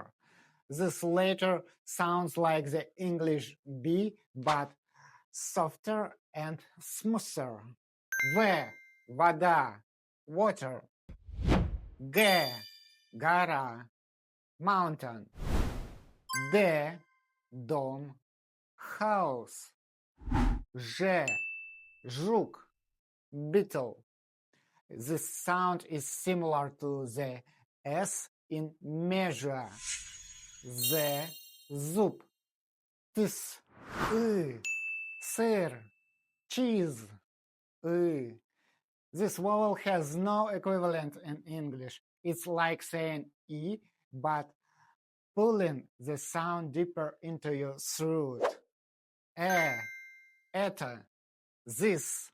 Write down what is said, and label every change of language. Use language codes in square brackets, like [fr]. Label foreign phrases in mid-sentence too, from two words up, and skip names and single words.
[en] This letter sounds like the English B, but softer and smoother. V, вода, water. G, гора, mountain. D, дом, house. [ru] Ж, жук, [en] beetle. This sound is similar to the S in measure. Z, [ru] зуб. Tis, сыр, [en] cheese. This vowel has no equivalent in English. It's like saying E, but pulling the sound deeper into your throat. Это, this.